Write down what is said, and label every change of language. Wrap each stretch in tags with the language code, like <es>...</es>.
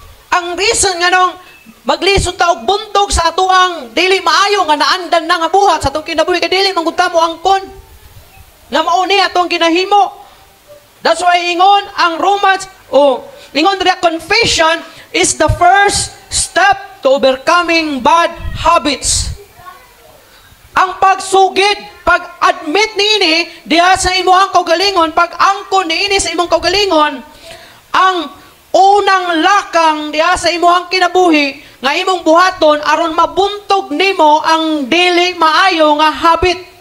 <ceb>Ang reason nga nung maglisod ta og buntog sa atuang dili maayo nga naandan na nga buhat sa atong kinabuhi kay dili manggud ta mo angkon nga mao ni atong ginahimo.</ceb> <en>That's why</en> <ceb>ingon ang Romans ingon</ceb> <en>the confession is the first step to overcoming bad habits.</en> <ceb>Ang pagsugid, pag-admit niini diha sa imong kaugalingon, pag-angkon niini sa imong kaugalingon, ang unang lakang diha sa imong kinabuhi nga imong buhaton aron mabuntog nimo ang dili maayo nga habit.</ceb>